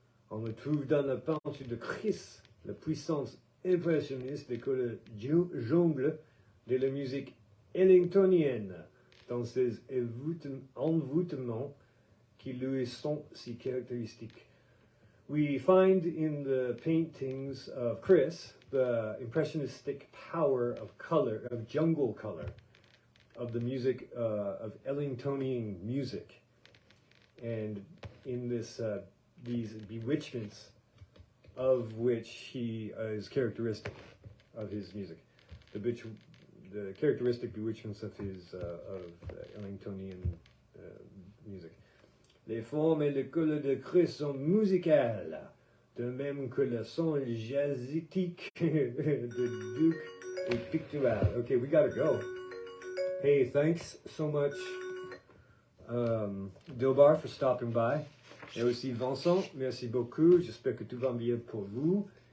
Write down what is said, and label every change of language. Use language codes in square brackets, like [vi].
[fr] On le trouve dans la peinture de Chris, la puissance impressionniste de le jongle de la musique ellingtonienne, dans ses envoûtements qui lui sont si caractéristiques. [en] We find in the paintings of Chris the impressionistic power of color, of jungle color, of the music, of Ellingtonian music. And in this, these bewitchments of which he is characteristic of his music. The characteristic bewitchments of his, Ellingtonian music. [fr] Les formes et les couleurs de Chris sont musicales, de même que le son jazzitique de Duke est pictural. [en] Okay, we gotta go. Hey, thanks so much, Dilbar, for stopping by. [fr] Et aussi Vincent, merci beaucoup. J'espère que tout va bien pour vous.